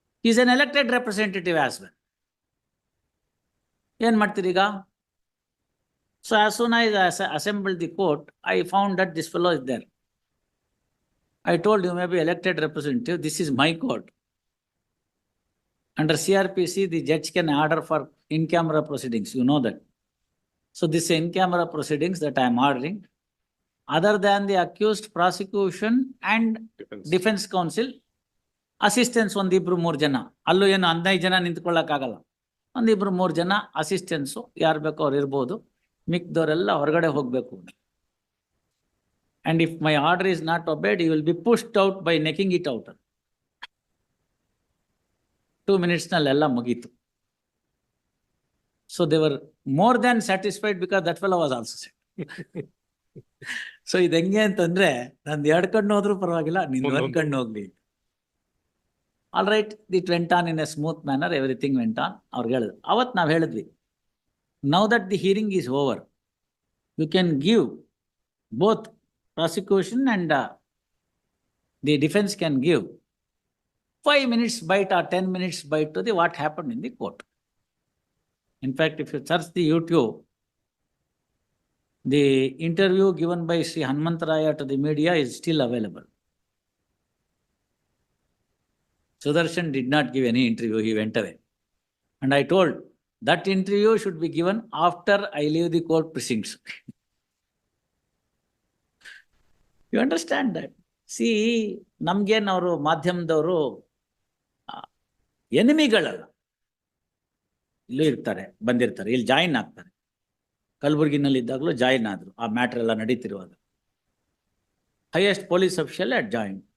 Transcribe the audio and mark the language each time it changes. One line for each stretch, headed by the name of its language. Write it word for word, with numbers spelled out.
English: Is an elected representative as well.
Kannada: ಏನ್ ಮಾಡ್ತೀರಿ ಈಗ?
English: So as soon I assemble the court, I found that this fellow is there. I told you maybe elected representative, this is my court. Under C R P C, the judge can order for in-camera proceedings, you know that. So this in-camera proceedings that I am ordering, other than the accused, prosecution and Defense. defense counsel, assistance
Kannada: ಒಂದಿಬ್ರು ಮೂರು ಜನ, ಅಲ್ಲೂ ಏನು ಹದಿನೈದು ಜನ ನಿಂತ್ಕೊಳ್ಳೋಕ್ಕಾಗಲ್ಲ, ಒಂದಿಬ್ರು ಮೂರು ಜನ assistance ಯಾರು ಬೇಕೋ ಅವ್ರು ಇರ್ಬೋದು, ಮಿಕ್ದವರೆಲ್ಲ ಹೊರಗಡೆ ಹೋಗ್ಬೇಕು.
English: And if my order is not obeyed, you will be pushed out by necking it out.
Kannada: Two ಮಿನಿಟ್ಸ್ನಲ್ಲೆಲ್ಲ ಮುಗೀತು.
English: So they were more than satisfied because that fella was also set.
Kannada: So ಇದು ಹೆಂಗೆ ಅಂತಂದ್ರೆ, ನಂದು ಎರಡು ಕಣ್ಣು ಹೋದ್ರೂ ಪರವಾಗಿಲ್ಲ, ನಿಂದು ಒಂದು ಒಂದೊಂದು. ಕಣ್ಣು ಹೋಗ್ಲಿ.
English: All right, it went on in a smooth manner, everything went on.
Kannada: ಅವ್ರಿಗೆ ಹೇಳಿದ್ರು ಅವತ್ತು, ನಾವು ಹೇಳಿದ್ವಿ,
English: Now that the hearing is over, you can give both prosecution and the defence can give five minutes byte or ten minutes byte to the what happen in the court. In fact if you search the YouTube, the interview given by Sri Hanmantaraya to the media is still available. Sudarshan did not give any interview, he went away. And I told, that interview should be given after I leave the court precincts. You understand that?
Kannada: See, ನಮ್ಗೇನು ಅವರು ಮಾಧ್ಯಮದವರು ಎನಿಮಿಗಳಲ್ಲ, ಇಲ್ಲೂ ಇರ್ತಾರೆ, ಬಂದಿರ್ತಾರೆ, ಇಲ್ಲಿ join ಆಗ್ತಾರೆ. ಕಲಬುರಗಿನಲ್ಲಿ ಇದ್ದಾಗಲೂ join ಆದ್ರು ಆ ಮ್ಯಾಟರ್ ಎಲ್ಲ ನಡೀತಿರುವಾಗ.
English: Highest police official at join.